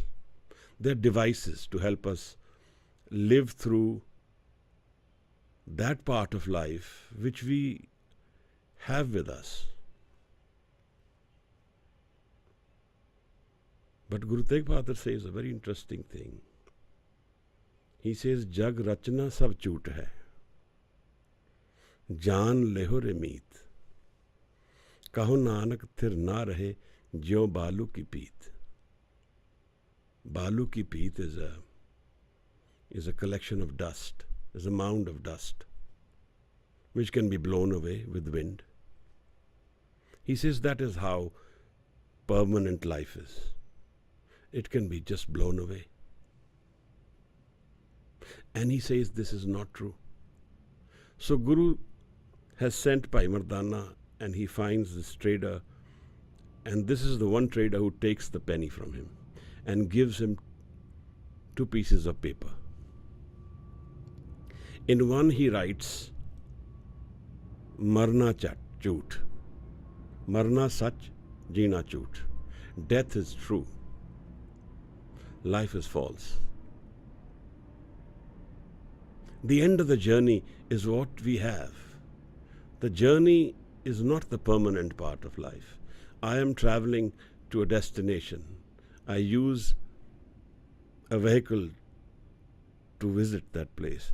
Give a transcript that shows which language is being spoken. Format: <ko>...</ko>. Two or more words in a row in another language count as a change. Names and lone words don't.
<en>They are devices to help us live through that part of life which we have with us. But Guru Tegh Bahadur says a very interesting thing. He says,</en> <pa>ਜਗ ਰਚਨਾ ਸਭ ਝੂਠ ਹੈ. ਜਾਨ ਲੇਹੁ ਰੇ ਮੀਤ. ਕਹੁ ਨਾਨਕ ਥਿਰੁ ਨ ਰਹੈ ਜਿਉ ਬਾਲੂ ਕੀ ਭੀਤਿ. ਬਾਲੂ ਕੀ ਭੀਤਿ</pa> <en>is a collection of dust, is a mound of dust, which can be blown away with wind. He says that is how permanent life is. It can be just blown away. And he says this is not true. So Guru has sent Bhai Mardana, and he finds this trader, and this is the one trader who takes the penny from him and gives him 2 pieces of paper. In one he writes,</en> <pa>ਮਰਨਾ ਝੂਠ. ਮਰਨਾ ਸਚੁ, ਜੀਣਾ ਝੂਠ.</pa> <en>Death is true. Life is false. The end of the journey is what we have. The journey is not the permanent part of life. I am traveling to a destination. I use a vehicle to visit that place.</en>